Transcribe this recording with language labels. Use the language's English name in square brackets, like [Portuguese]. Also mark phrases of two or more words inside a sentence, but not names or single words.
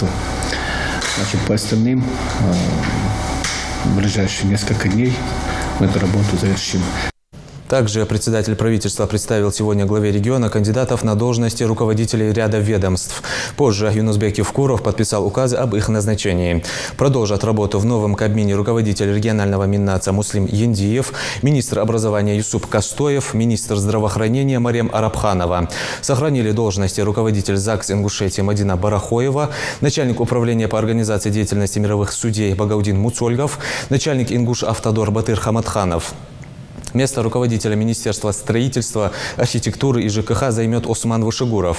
[Russian] Значит, по остальным в ближайшие несколько дней мы эту работу завершим. Также председатель правительства представил сегодня главе региона кандидатов на должности руководителей ряда ведомств. Позже Юнусбек Евкуров подписал указы об их назначении. Продолжат работу в новом Кабмине руководитель регионального Миннаца Муслим Яндиев, министр образования Юсуп Костоев, министр здравоохранения Марем Арабханова. Сохранили должности руководитель ЗАГС Ингушетии Мадина Барахоева, начальник управления по организации деятельности мировых судей Багаудин Муцольгов, начальник Ингуш Автодор Батыр Хамадханов. Место руководителя Министерства строительства, архитектуры и ЖКХ займет Осман Вышегуров.